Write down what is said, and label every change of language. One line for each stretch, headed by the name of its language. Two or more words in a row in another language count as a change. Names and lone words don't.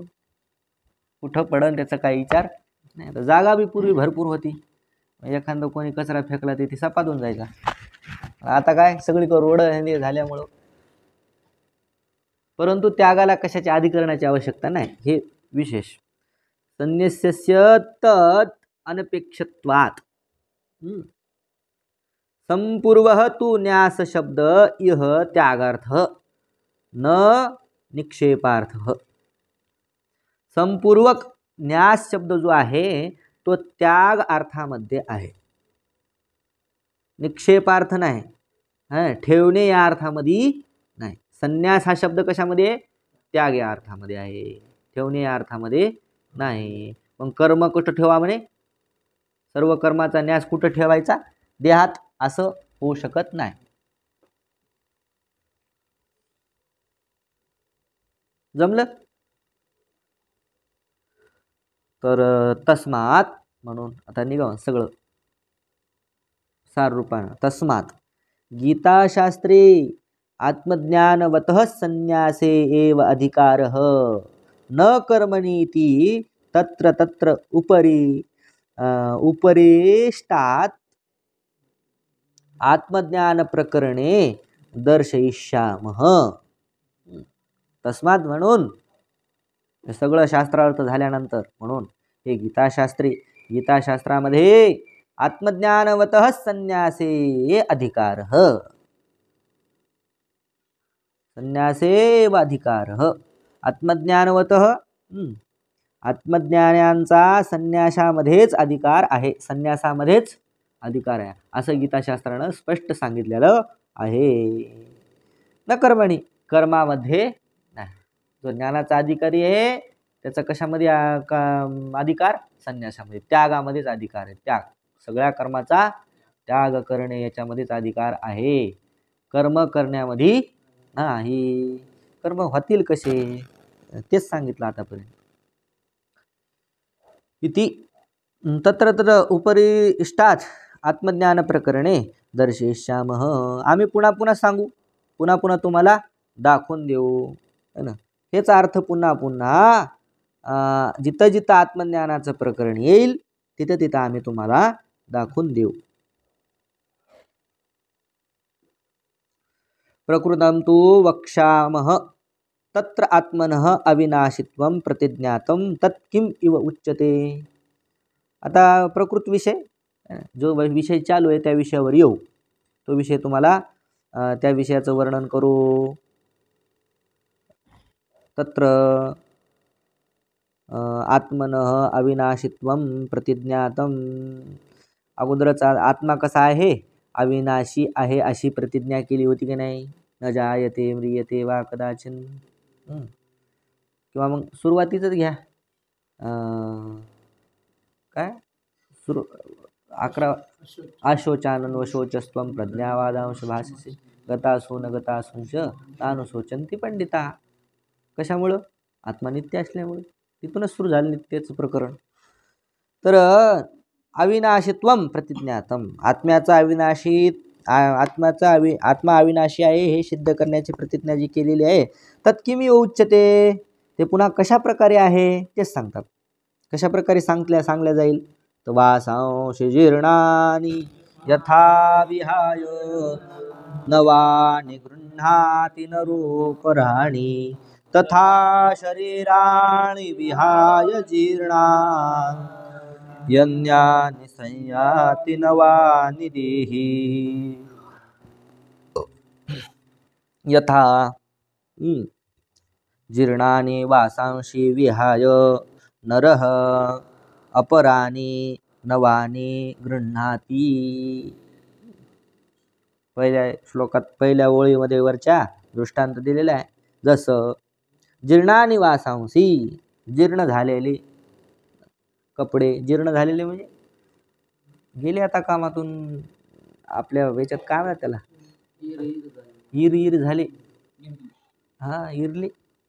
Marathi: कुठं पडन त्याचा काही विचार नाही. तर जागा बी पूर्वी भरपूर होती, एखादं कोणी कचरा फेकला ते सपादून जायचा. आता काय सगळीकडे रोड हे झाल्यामुळं. परंतु त्यागाला कशाच्या अधिकरणाची आवश्यकता नाही, हे विशेष.
Sanskrit: संन्यासस्य तत् अनपेक्षत्वात् संपूर्वः तु न्यास शब्द इह त्यागार्थ. न निक्षेपार्थः.
Marathi: समपूर्वक न्यास शब्द जो आहे तो त्याग अर्थामध्ये आहे, निक्षेपार्थ नाही, ठेवणे या अर्थामध्ये नाही. संन्यास हा शब्द कशामध्ये? त्याग या अर्थामध्ये आहे, ठेवणे या अर्थामध्ये नाही. मग कर्म कुठं ठेवा म्हणे? सर्व कर्माचा न्यास कुठं ठेवायचा? देहात. असं होऊ शकत नाही. जमलं? तर तस्मात म्हणून आता निघा सगळं सार रूपानं.
Sanskrit: तस्मात गीताशास्त्रे आत्मज्ञानवतः संन्यासे एव अधिकारः न कर्मणीति तत्र तत्र उपरिष्टात् आत्मज्ञान प्रकरणे दर्शयिष्यामः.
Marathi: तस्मात म्हणून सगळं शास्त्रार्थ झाल्यानंतर म्हणून हे गीताशास्त्रामध्ये
Sanskrit: आत्मज्ञानवतः संन्यासे अधिकारः, संन्यासे व अधिकारः.
Marathi: आत्मज्ञानवतः आत्मज्ञानांचा संन्यासामध्येच अधिकार आहे, संन्यासामध्येच अधिकार आहे असं गीताशास्त्रानं स्पष्ट सांगितलेलं आहे.
Sanskrit: न कर्मणी,
Marathi: कर्मामध्ये नाही. जो ज्ञानाचा अधिकारी आहे त्याचा कशामध्ये अधिकार? संन्यासामध्ये, त्यागामध्येच अधिकार आहे. त्याग, सगळ्या कर्माचा त्याग करणे याच्यामध्येच अधिकार आहे, कर्म करण्यामध्ये नाही. कर्म होतील कसे तेच सांगितलं आतापर्यंत.
Sanskrit: इति तत्र तत्र उपरिष्टात् आत्मज्ञान प्रकरणे दर्शयिष्यामः.
Marathi: आम्ही पुन्हा पुन्हा सांगू, पुन्हा पुन्हा तुम्हाला दाखवून देऊ,
Hindi: है ना.
Marathi: हेच अर्थ पुन्हा पुन्हा जिथं जिथं आत्मज्ञानाचं प्रकरण येईल तिथं तिथं आम्ही तुम्हाला दाखवून देऊ.
Sanskrit: प्रकृतं तु वक्ष्यामः तत्र आत्मनः अविनाशित्वं प्रतिज्ञातं तत् किम इव उच्यते.
Marathi: आता प्रकृत विषय, जो विषय चालू आहे त्या विषयावर येऊ. तो विषय तुम्हाला त्या विषयाचं वर्णन करू.
Sanskrit: तत्र आत्मनः अविनाशित्वं प्रतिज्ञातं.
Marathi: अगोदरच आत्मा कसा आहे? अविनाशी आहे अशी प्रतिज्ञा केली होती की नाही?
Sanskrit: न जायते म्रियते वा कदाचिन.
Marathi: किंवा मग सुरुवातीचंच घ्या, काय 11
Sanskrit: अशोचानन वशोचस्त्वं प्रज्ञावादांश भाषसे गतासो न गतासूंच तानुशोचन्ति पंडिता.
Marathi: कशामुळं? आत्मा नित्य असल्यामुळे. तिथूनच सुरू झालं नित्याचं प्रकरण. तर
Sanskrit: अविनाशित्वं प्रतिज्ञातम,
Marathi: आत्म्याचा आत्मा अविनाशी आहे हे सिद्ध करण्याची प्रतिज्ञा जी केलेली आहे,
Sanskrit: तत्किमी उच्यते,
Marathi: ते पुन्हा कशा प्रकारे आहे तेच सांगतात. कशा प्रकारे सांगल्या जाईल?
Sanskrit: तर वासांशी जीर्णानि यथा विहाय नवानि गृह्णाति नरोपराणि तथा शरीराणि विहाय जीर्णा यन्यानि संयाति नवानि देहि. यथा जीर्णानि वासांशी विहाय नरः अपराणी नवानी गृह्णाती.
Marathi: पहिल्या श्लोकात पहिल्या ओळीमध्ये वरच्या दृष्टांत दिलेला आहे. जसं
Sanskrit: जीर्णानि वासांशी,
Marathi: जीर्ण झालेले कपडे, जीर्ण झालेले म्हणजे गेले आता कामातून, आपल्या वेच्यात काय म्हणतात त्याला, इर झाले, इरले.